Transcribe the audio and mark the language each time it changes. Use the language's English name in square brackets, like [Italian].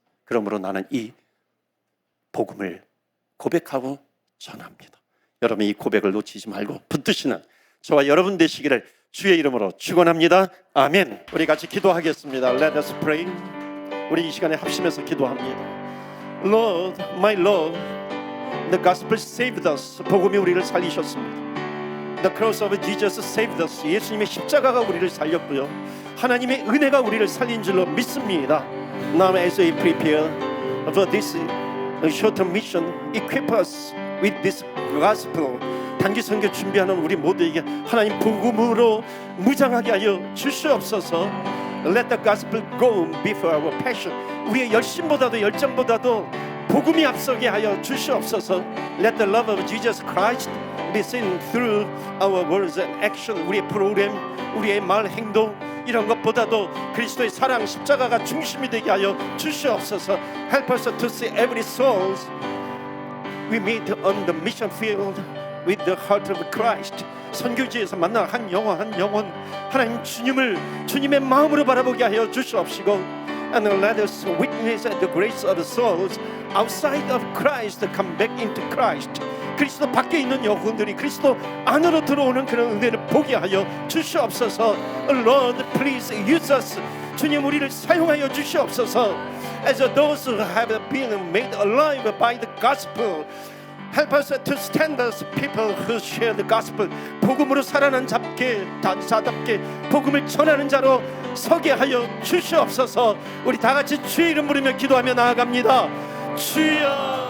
[Korean] 그러므로 나는 이 복음을 고백하고 전합니다. 여러분, 이 고백을 놓치지 말고 붙드시는 저와 여러분 되시기를 주의 이름으로 축원합니다. 아멘. 우리 같이 기도하겠습니다. [English] Let us pray. [Korean] 우리 이 시간에 합심해서 기도합니다. [English] Lord, my Lord, the gospel saved us. [Korean] 복음이 우리를 살리셨습니다. [English] The cross of Jesus saved us. [Korean] 예수님의 십자가가 우리를 살렸고요, 하나님의 은혜가 우리를 살린 줄로 믿습니다. [English] Now as we prepare for this short mission, equip us with this gospel. [Korean] 단기 선교 준비하는 우리 모두에게 하나님 복음으로 무장하게 하여 주시옵소서. [English] Let the gospel go before our passion. [Korean] 우리의 열심보다도 열정보다도 복음이 앞서게 하여 주시옵소서. [English] Let the love of Jesus Christ be seen through our words and action. [Korean] 우리의 프로그램, 우리의 말, 행동 이런 것보다도 그리스도의 사랑, 십자가가 중심이 되게 하여 주시옵소서. [English] Help us to see every soul we meet on the mission field with the heart of Christ. [Korean] 선교지에서 만난 한 영혼 한 영혼, 하나님 주님의 마음으로 바라보게 하여 주시옵시고, [English] and let us witness the grace of the souls outside of Christ come back into Christ. [Korean] 그리스도 밖에 있는 영혼들이 그리스도 안으로 들어오는 그런 은혜를 보게 하여 주시옵소서. [English] Lord, please use us. [Korean] 주님, 우리를 사용하여 주시옵소서. [English] As those who have been made alive by the gospel, Help us to stand as people who share the gospel. [Korean] 복음으로 살아난 자답게 복음을 전하는 자로 서게 하여 주시옵소서. 우리 다 같이 주의 이름 부르며 기도하며 나아갑니다. 주여